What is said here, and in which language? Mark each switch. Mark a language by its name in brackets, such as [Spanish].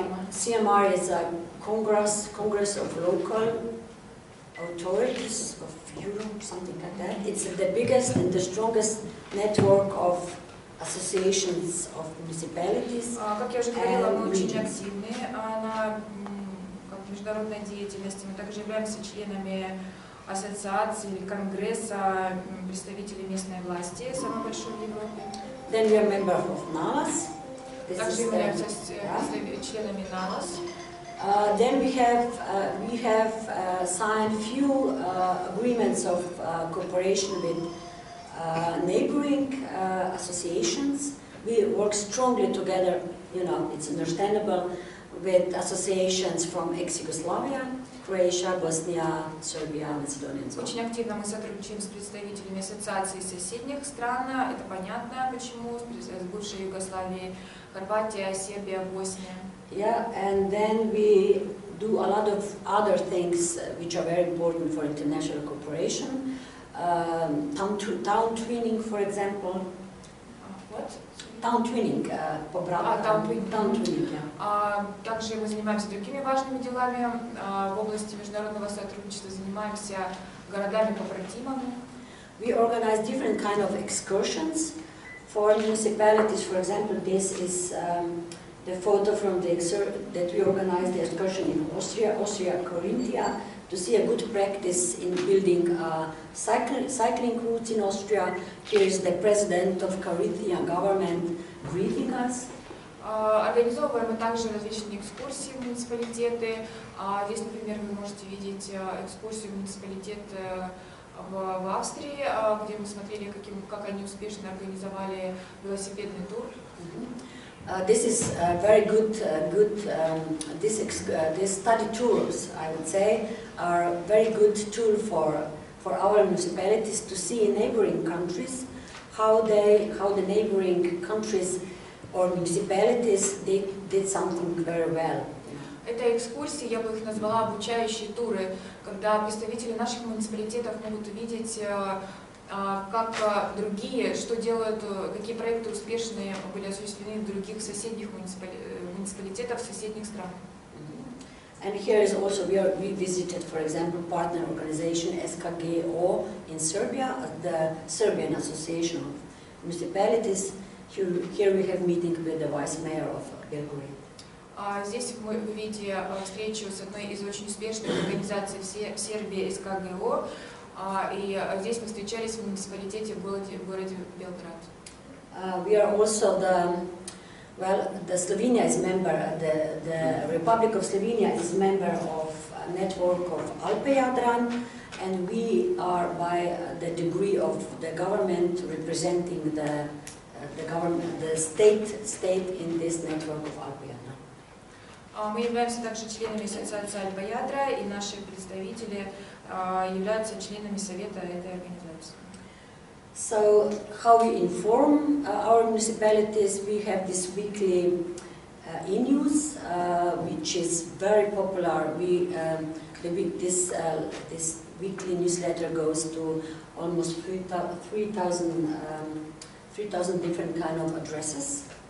[English] CMR is a Congress of Local Authorities of Europe, something like that. It's the biggest and the strongest network of associations of municipalities. [Russian] Как я уже говорила, мы очень активны на международной деятельности. Мы также являемся членами ассоциации или конгресса представителей местной власти, самой большой в Европе. [English] Then we are members of NALAS. [Russian] Также являемся членами НАЛАС. [English] Then we have signed few agreements of cooperation with neighboring associations. We work strongly together, it's understandable, with associations from ex-Yugoslavia, Croatia, Bosnia, Serbia, Macedonia, and so on. [Russian] Очень активно мы сотрудничаем с представителями ассоциаций соседних стран. Это понятно, почему, с бывшей Югославией, Хорватия, Сербия, Босния. [English] Yeah, and then we do a lot of other things which are very important for international cooperation. Town twinning, for example. What? Town twinning. Town twinning. Yeah. [Russian] Также мы занимаемся другими важными делами в области международного сотрудничества, занимаемся городами-побратимами. [English] We organize different kind of excursions for municipalities. For example, this is the photo from that we organized the excursion in Austria, Carinthia, to see a good practice in building cycling routes in Austria. Here is the president of Carinthia government greeting us. [Russian] Организовываем мы также различные экскурсии в муниципалитеты. Здесь, например, вы можете видеть экскурсию в муниципалитет в Австрии, где мы смотрели, как они успешно организовали велосипедный тур. [English] This is very good. These study tours, I would say, are a very good tool for our municipalities to see in neighboring countries how the neighboring countries or municipalities did something very well. [Russian] Это экскурсии, я бы их назвала обучающие туры, когда представители наших муниципалитетов могут увидеть, как другие, что делают, какие проекты успешные были осуществлены в других соседних муниципалитетах соседних стран. [English] And here is also we visited, for example, partner organization SKGO in Serbia, the Serbian Association of Municipalities. Here we have meeting with the vice mayor of Belgrade. [Russian] Здесь вы видите встречу с одной из очень успешных организаций в Сербии, СКГО. И здесь мы встречались в муниципалитете в городе Белград. [English] We are also the Slovenia is member, the Republic of Slovenia is member of a network of Alpe-Jadran, and we are by the degree of the government representing the government, the state in this network of Alpe-Jadran. [Russian] Мы являемся также членами Ассоциации Альпа-Ядра, и наши представители являются членами совета этой организации. [English] So, how we inform our municipalities, we have this weekly e-news, which is very popular. This weekly newsletter goes to almost 3,000 different kind of addresses.